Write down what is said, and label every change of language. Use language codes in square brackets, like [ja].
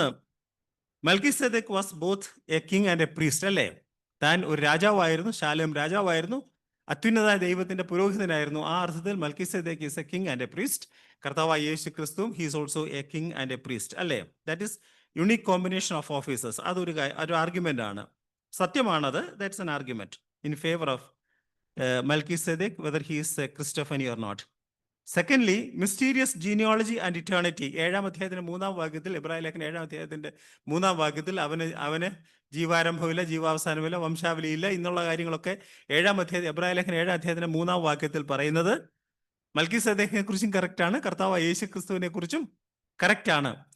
[en] ഒന്ന്, Melchizedek was both a king and a priest. അല്ലേ? [ml] താൻ ഒരു രാജാവായിരുന്നു, ശാലേം രാജാവായിരുന്നു, അത്യുന്നതായ ദൈവത്തിന്റെ പുരോഹിതനായിരുന്നു. ആ അർത്ഥത്തിൽ [en] Melchizedek is a king and a priest. [ml] കർത്താവായ യേശു ക്രിസ്തുവും [en] He is also a king and a priest. അല്ലേ? That is unique combination of officers. [ml] അതൊരു ആർഗ്യുമെന്റ് ആണ്. സത്യമാണത്. [en] That's an argument in favour of Melchizedek, whether he is a Christophany or not. Secondly, mysterious genealogy and eternity. [ml] 7-ാം അധ്യായത്തിന്റെ 3-ാം വാക്യത്തിൽ, എബ്രായ ലേഖനം 7-ാം അധ്യായത്തിന്റെ 3-ാം വാക്യത്തിൽ അവന് ജീവാരംഭമില്ല, ജീവാവസാനമില്ല, വംശാവലിയില്ല എന്നുള്ള കാര്യങ്ങളൊക്കെ 7-ാം അധ്യായം, എബ്രായ ലേഖനം 7-ാം അധ്യായത്തിന്റെ 3-ാം വാക്യത്തിൽ പറയുന്നത് മൽക്കീസേദെക്കിനെ കുറിച്ചും കറക്റ്റാണ്, കർത്താവ് യേശു ക്രിസ്തുവിനെ കുറിച്ചും കറക്റ്റാണ്.